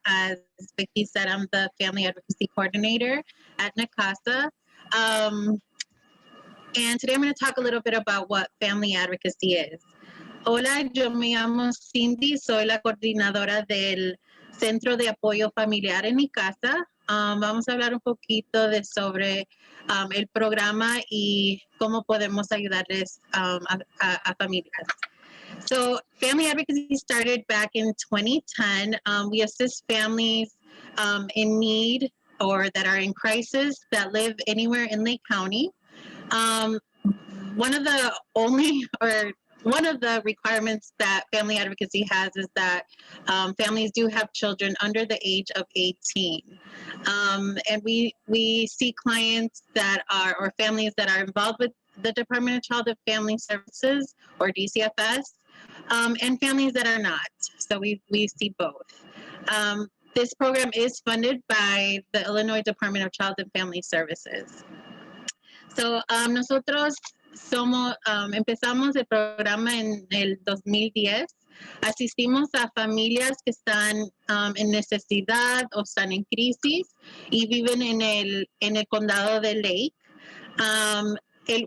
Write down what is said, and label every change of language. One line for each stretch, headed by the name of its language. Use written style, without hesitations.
English: As Vicky said, I'm the Family Advocacy Coordinator at Nicasa. And today I'm going to talk a little bit about what family advocacy is.
Spanish: Hola, yo me llamo Cindy. Soy la coordinadora del Centro de Apoyo Familiar en Nicasa. Vamos a hablar un poquito sobre el programa y cómo podemos ayudarles a familias.
English: So family advocacy started back in 2010. We assist families in need or that are in crisis that live anywhere in Lake County. One of the requirements that family advocacy has is that families do have children under the age of 18. And we see clients that are, or families that are involved with the Department of Child and Family Services, or DCFS, and families that are not. So we see both. This program is funded by the Illinois Department of Child and Family Services.
Spanish: So nosotros empezamos el programa en el 2010. Asistimos a familias que están en necesidad o están en crisis y viven en el condado de Lake.